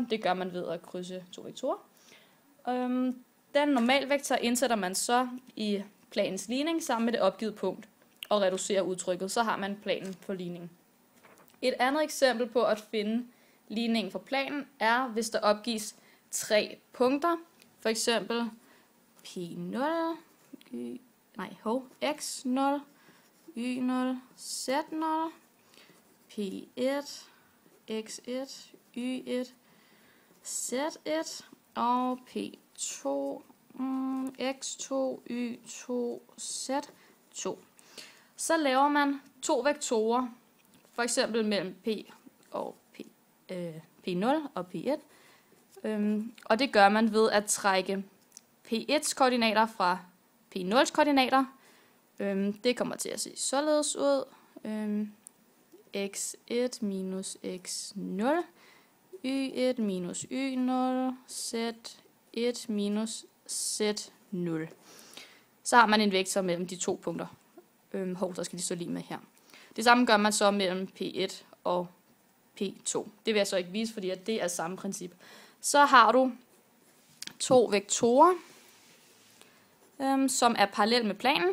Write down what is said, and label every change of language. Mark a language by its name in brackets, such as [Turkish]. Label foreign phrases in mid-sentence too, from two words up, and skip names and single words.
[Danish] Det gør man ved at krydse to vektorer. Den normalvektor indsætter man så i planens ligning sammen med det opgivet punkt og reducerer udtrykket. Så har man planen for ligningen. Et andet eksempel på at finde ligningen for planen er, hvis der opgives tre punkter. For eksempel P0, X0, Y0, Z0, P1, X1, Y1, Z1 og P2, X2, Y2, Z2. Så laver man to vektorer, for eksempel mellem P0 og P1. Og det gør man ved at trække P1's koordinater fra P0's koordinater. Det kommer til at se således ud. X1 minus X0, Y1 minus Y0, Z1 minus Z0. Så har man en vektor mellem de to punkter. Der skal de stå lige med her. Det samme gør man så mellem P1 og P2. Det vil jeg så ikke vise, fordi at det er samme princip. Så har du to vektorer, som er parallelle med planen.